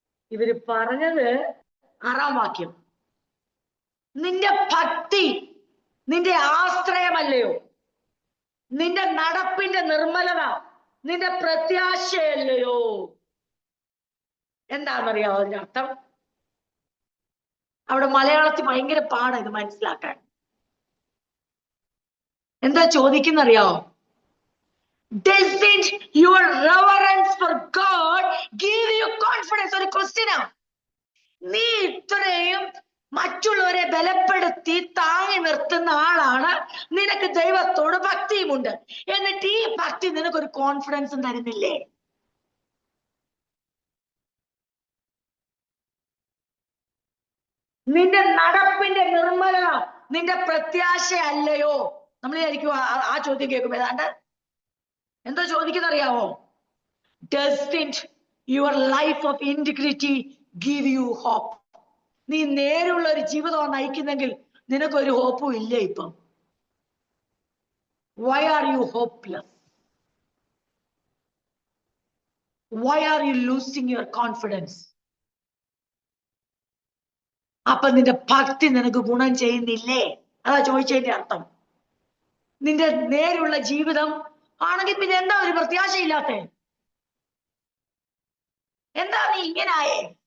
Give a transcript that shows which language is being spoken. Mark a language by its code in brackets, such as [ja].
[ml] ഇവര് പറഞ്ഞത് 6-ാം വാക്യം, നിന്റെ ഭക്തി നിന്റെ ആശ്രയമല്ലയോ, നിന്റെ നടപ്പിന്റെ നിർമ്മലത നിന്റെ പ്രത്യാശയല്ലയോ. എന്താണെന്നറിയാമോ അതിന്റെ അർത്ഥം? അവിടെ മലയാളത്തിൽ ഭയങ്കര പാടാണ് ഇത് മനസ്സിലാക്കാൻ. എന്താ ചോദിക്കുന്നറിയാമോ? [en] Doesn't your reverence for God give you confidence? [ml] ഒരു ക്വസ്റ്റ്യനാ. നീ ഇത്രയും മറ്റുള്ളവരെ ബലപ്പെടുത്തി താങ്ങി നിർത്തുന്ന ആളാണ്, നിനക്ക് ദൈവത്തോട് ഭക്തിയുമുണ്ട്, എന്നിട്ട് ഈ ഭക്തി നിനക്കൊരു കോൺഫിഡൻസും തരുന്നില്ലേ? നിന്റെ നടപ്പിന്റെ നിർമ്മലത നിന്റെ പ്രത്യാശ അല്ലയോ? നമ്മൾ വിചാരിക്കും ആ ചോദ്യം കേൾക്കുമ്പോ ഏതാണ്ട് എന്താ ചോദിക്കുന്നറിയാവോ? [en] Doesn't your life of integrity give you hope? [ml] നീ നേരെയുള്ള ഒരു ജീവിതമാണ് നയിക്കുന്നെങ്കിൽ നിനക്കൊരു ഹോപ്പും ഇല്ല ഇപ്പം. [en] Why are you hopeless? Why are you losing your confidence? [ml] അപ്പൊ നിന്റെ ഭക്തി നിനക്ക് ഗുണം ചെയ്യുന്നില്ലേ? അതാ ചോദിച്ചതിന്റെ അർത്ഥം. നിന്റെ നേരെയുള്ള ജീവിതം ആണെങ്കിൽ പിന്നെ എന്താ ഒരു പ്രത്യാശയില്ലാത്ത? എന്താ നീ ഇങ്ങനായേ?